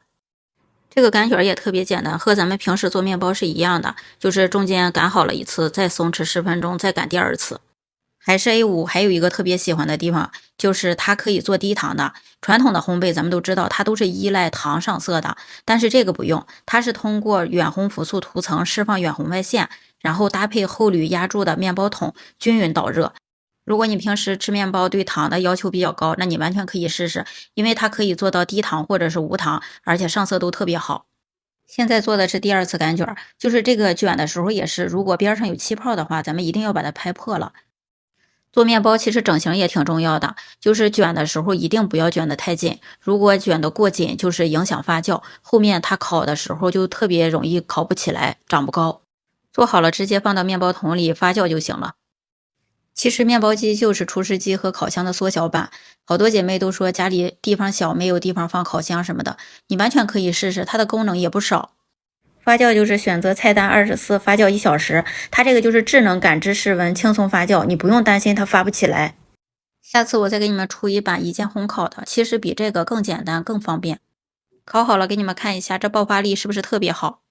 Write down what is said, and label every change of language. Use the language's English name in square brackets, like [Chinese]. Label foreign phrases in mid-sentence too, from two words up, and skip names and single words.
[Chinese] 這個擀卷也特別簡單，和咱們平時做面包是一樣的，就是中間擀好了一次，再鬆弛10分鐘，再擀第2次。海式 A5 還有一個特別喜歡的地方，就是它可以做低糖的。傳統的烘焙咱們都知道，它都是依賴糖上色的，但是這個不用，它是通過遠烘辅素塗層釋放遠紅外線，然後搭配厚鋁壓住的面包桶均勻導熱。如果你平時吃面包對糖的要求比較高，那你完全可以試試，因為它可以做到低糖或者是無糖，而且上色都特別好。现在做的是第2次擀卷，就是這個卷的時候也是，如果邊上有氣泡的話，咱們一定要把它拍破了。做面包其實整形也挺重要的，就是卷的時候一定不要卷得太緊，如果卷得過緊就是影響發酵，後面它烤的时候就特別容易烤不起來，長不高。做好了直接放到面包桶裡發酵就行了。其實面包機就是廚師機和烤箱的縮小版，好多姐妹都說家裡地方小，沒有地方放烤箱什麼的，你完全可以試試，它的功能也不少。發酵就是選擇菜單24，發酵1小時，它這個就是智能感知室溫，輕鬆發酵，你不用擔心它發不起來。下次我再給你們出一版一鍵烘烤的，其實比這個更簡單更方便。烤好了給你們看一下，這爆發力是不是特別好？